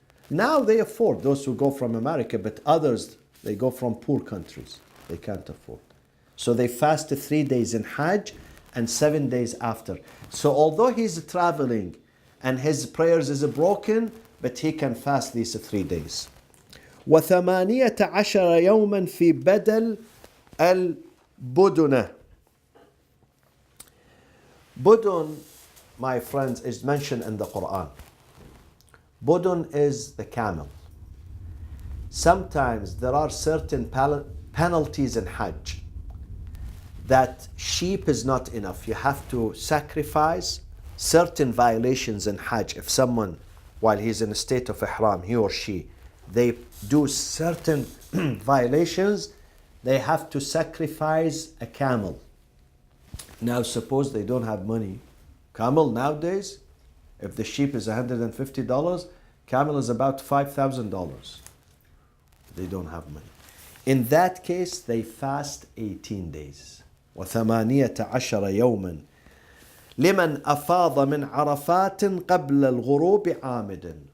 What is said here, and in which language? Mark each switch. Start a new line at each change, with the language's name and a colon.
English: Now they afford, those who go from America, but others, they go from poor countries. They can't afford. So they fast 3 days in Hajj and 7 days after. So although he's traveling and his prayers is broken, but he can fast these 3 days.
Arabic: وثمانية عشر يوما في بدل البدنة.
English: Budun, my friends, is mentioned in the Quran. Budun is the camel. Sometimes there are certain penalties in Hajj that sheep is not enough. You have to sacrifice certain violations in Hajj. If someone, while he's in a state of ihram, he or she, they do certain violations, they have to sacrifice a camel. Now suppose they don't have money. Camel nowadays, if the sheep is $150, camel is about $5,000. They don't have money. In that case, they fast 18 days.
Arabic: وثمانية عشر يوما لمن أفاض من عرفات قبل الغروب عامدا.